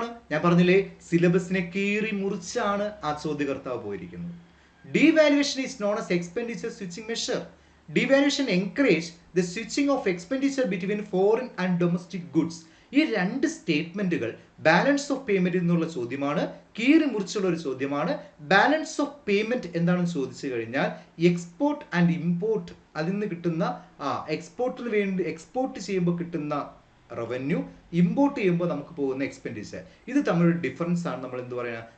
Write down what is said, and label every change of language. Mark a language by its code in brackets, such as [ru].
[ml] ഞാൻ പറഞ്ഞില്ലേ, സിലബസിനെ കീറി മുറിച്ചാണ് ആ ചോദ്യകർത്താവ് പോയിരിക്കുന്നത്. [en] Devaluation is known as expenditure switching measure. Devaluation encourages the switching of expenditure between foreign and domestic goods. [ml] ഈ 2 സ്റ്റേറ്റ്മെന്റുകൾ ബാലൻസ് ഓഫ് പേയ്മെന്റ് എന്നുള്ള ചോദ്യമാണ്, കീറി മുറിച്ചുള്ള ഒരു ചോദ്യമാണ്. ബാലൻസ് ഓഫ് പേയ്മെന്റ് എന്താണെന്ന് ചോദിച്ചു കഴിഞ്ഞാൽ എക്സ്പോർട്ട് ആൻഡ് ഇമ്പോർട്ട്, അതിൽ നിന്ന് കിട്ടുന്ന എക്സ്പോർട്ടിന് വേണ്ടി എക്സ്പോർട്ട് ചെയ്യുമ്പോൾ കിട്ടുന്ന റവന്യൂ, ഇമ്പോർട്ട് ചെയ്യുമ്പോൾ നമുക്ക് പോകുന്ന എക്സ്പെൻഡിച്ചർ, ഇത് തമ്മിലൊരു ഡിഫറൻസ് ആണ് നമ്മൾ എന്ത് പറയുക?